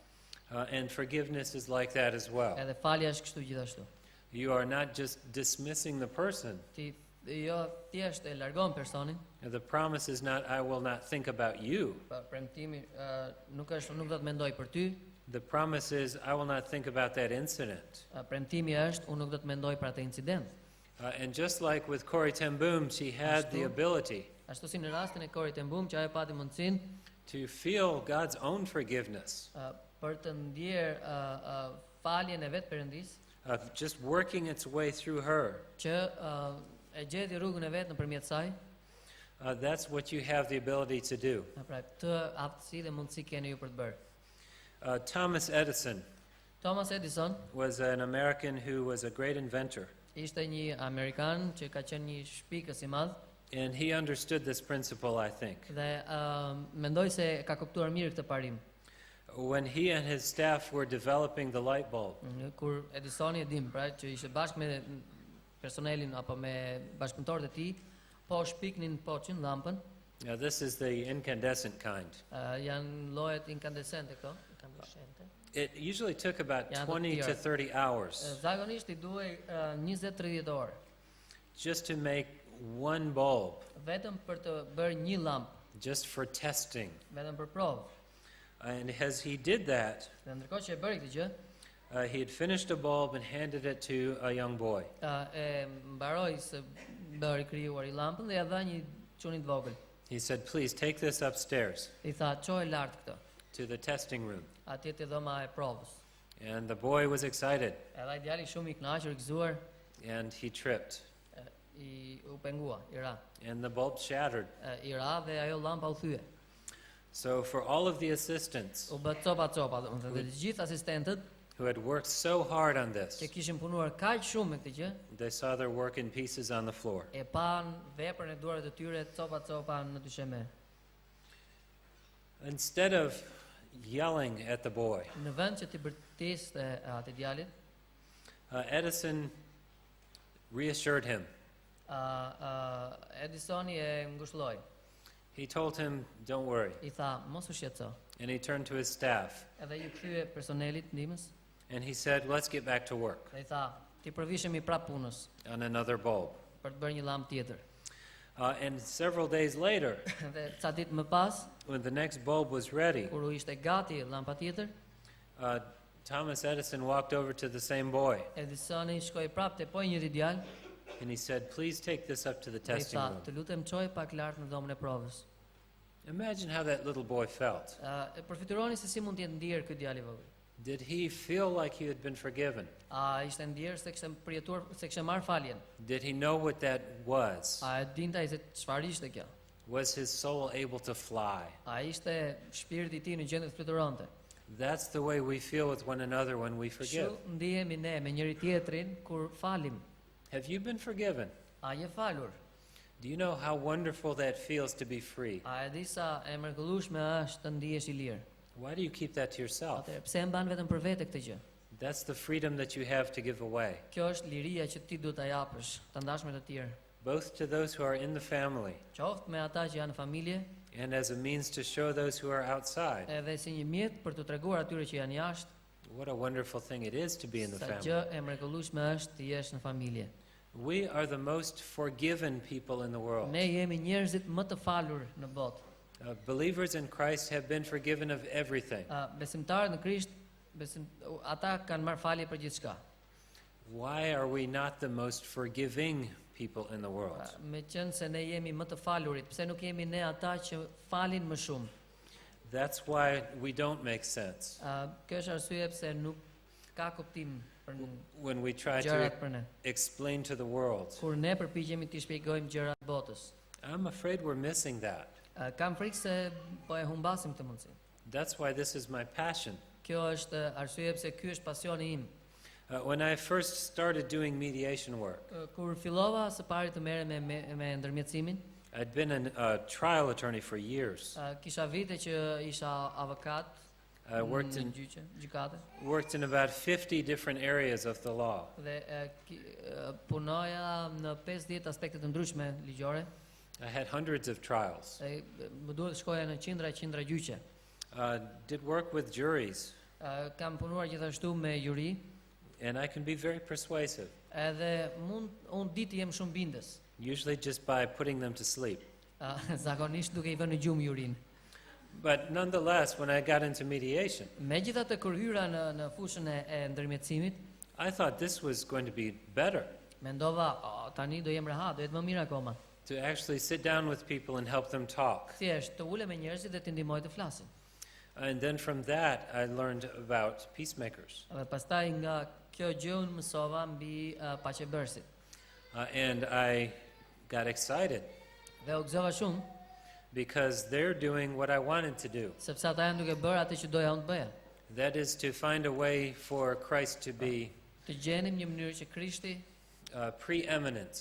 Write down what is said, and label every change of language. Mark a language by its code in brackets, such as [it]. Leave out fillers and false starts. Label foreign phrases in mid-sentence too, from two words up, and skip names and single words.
[en] And forgiveness is like that as well. [sq] Edhe falja është kështu gjithashtu. [en] You are not just dismissing the person. [sq] Ti jo thjesht e largon personin, [en] The promise is not, I will not think about you. [sq] pa premtimi nuk do të mendoj për ty. [en] The promise is, I will not think about that incident. [sq] Premtimi është unë nuk do të mendoj për atë incident. [en] And just like with Corrie ten Boom, she had the ability [sq] Ashtu si në rastin e Corrie ten Boom, që ajo pati mundësinë [en] to feel God's own forgiveness, [sq] për të ndjer faljen e vetë Perëndis, [en] just working its way through her. [sq] që e gjeti rrugën e vetë nëpërmjet saj. [en] That's what you have the ability to do. [sq] Pra këtë aftësi dhe mundësi keni ju për të bërë. [en] Thomas Edison [sq] Thomas Edison [en] was an American who was a great inventor, [sq] ishte një Amerikan që ka qenë një shpikës i madh [en] and he understood this principle, I think. [sq] dhe mendoj se ka kuptuar mirë këtë parim. [en] When he and his staff were developing the light bulb, [sq] Kur Edisoni e dim, pra që ishte bashkë me personelin apo me bashkëpunëtorët e tij, po shpiknin poçin llampën, [en] this is the incandescent kind. [sq] janë llojet incandescente këto, incandescente. [en] It usually took about Yeah, 20 to 30 hours [sq] Zakonisht I duhej 20-30 orë [en] just to make one bulb, [sq] vetëm për të bërë një lampë, [en] just for testing. [sq] vetëm për provë. [en] And as he did that, [sq] Dhe ndërkohë që e bëri këtë gjë, [en] he had finished a bulb and handed it to a young boy. [sq] e mbaroi se bëri krijuar I lampën dhe ja dha një çunit vogël. [en] He said, please take this upstairs [sq] I tha, "Çoj lart këtë, [en] to the testing room. [sq] atje te dhoma e provës." [en] And the boy was excited, [sq] Edhe ai djali shumë I kënaqur, I gëzuar, [en] and he tripped, [sq] u pengua, I ra. [en] and the bulb shattered. [sq] I ra dhe ajo lampa u thye. [en] So for all of the assistants [sq] U bë copa, domethënë dhe të gjithë asistentët [en] who had worked so hard on [sq] që [en] this, [sq] kishin punuar kaq shumë me këtë gjë, [en] they saw their work in pieces on the floor. [sq] e pan veprën e duarve të tyre copa në dysheme. [en] Instead of yelling at the boy, [sq] Në vend që t'i bërtiste atë djalit, [en] Edison reassured him. [sq] Edisoni e ngushëlloi. [en] He told him, don't worry. [sq] I tha, "Mos u shqetëso." [en] And he turned to his staff [sq] Edhe ju kthye personelit ndihmës [en] and he said, let's get back to work [sq] dhe I tha, "Ti përvishemi prap punës [en] on another bulb. [sq] për të bërë një llampë tjetër." [en] And several days later, [sq] Dhe ca ditë më pas, [en] when the next bulb was ready, [sq] kur u ishte gati llampa tjetër, [en] Thomas Edison walked over to the same boy [sq] Edisoni shkoi prap te po njëri djalë [en] and he said, please take this up to the [sq] dhe I [en] testing [sq] tha, [en] room. [sq] "Të lutem çoj pak lart në dhomën e provës." [en] Imagine how that little boy felt. [sq] E përfituroni se si mund të jetë ndier ky djalë I vogël. [en] Did he feel like he had been forgiven? [sq] A ishte ndier se kishte përjetuar, se kishte marr faljen? [en] Did he know what that was? [sq] A e dinte ai se çfarë ishte kjo? [en] Was his soul able to fly? [sq] A ishte shpirti I tij në gjendje të fluturonte? [en] That's the way we feel with one another when we forgive. [sq] Kështu ndihemi ne me njëri tjetrin kur falim. [en] Have you been forgiven? [sq] A je falur? [en] Do you know how wonderful that feels to be free? [sq] A e di sa e mrekullueshme është të ndihesh I lirë? [en] Why do you keep that to yourself? [sq] Atëherë pse e mban vetëm për vete këtë gjë? [en] That's the freedom that you have to give away, [sq] Kjo është liria që ti duhet ta japësh të ndashme të tjerë, [en] both to those who are in the family [sq] qoftë me ata që janë në familje, [en] and as a means to show those who are outside. [sq] edhe si një mjet për të treguar atyre që janë jashtë [en] What a wonderful thing it is to be in the [sq] sa [en] family. [sq] gjë e mrekullueshme është të jesh në familje. [en] We are the most forgiven people in the world. [sq] Ne jemi njerëzit më të falur në botë. [en] Believers in Christ have been forgiven of everything. [sq] Besimtarët në Krisht, ata kanë marrë falje për gjithçka. [en] Why are we not the most forgiving people in the world? [sq] Me qenë se ne jemi më të falurit, pse nuk jemi ne ata që falin më shumë? [en] That's why we don't make sense [sq] Kjo është arsye pse nuk ka kuptim për [en] when we try [sq] gjërat [en] to [sq] për ne. [en] explain to the world. [sq] Kur ne përpiqemi të shpjegojmë gjërat botës. [en] I'm afraid we're missing that. [sq] Kam frikë se po e humbasim këtë mundësi. [en] That's why this is my passion. [sq] Kjo është arsye pse ky është pasioni im. [en] When I first started doing mediation work, [sq] Kur fillova së pari të merrem me ndërmjetësimin, [en] I'd been a trial attorney for years. [sq] kisha vite që isha avokat [en] I worked [sq] në [en] in [sq] gjyqate [en] about 50 different areas of the law. [sq] dhe punoja në 50 aspekte të ndryshme ligjore. [en] I had hundreds of trials. [sq] Më duhet të shkoja në qindra gjyqe. [en] Did work with juries, [sq] Kam punuar gjithashtu me juri, [en] and I can be very persuasive, [sq] edhe unë ditë jem shumë bindës. [en] usually just by putting them to sleep. [sq] Zakonisht duke I vënë në gjumë jurin. [en] But nonetheless, when I got into mediation, [sq] Megjithatë kur hyra në fushën e ndërmjetësimit, [en] I thought this was going to be better, [sq] mendova, tani do jem rehat, do jetë më mirë akoma. [en] to actually sit down with people and help them talk. [sq] Thjesht të ulem me njerëzit dhe t'i ndihmoj të flasin. [en] And then from that, I learned about peacemakers. [sq] Dhe pastaj nga kjo gjë unë mësova mbi Paqebersit. [en] And I got excited [sq] Dhe u gëzova shumë, [en] because they're doing what I wanted to do. [sq] sepse ata janë duke bërë atë që doja unë të bëja. [en] That is to find a way for Christ to be [sq] Të gjenim një mënyrë që Krishti [en] preeminent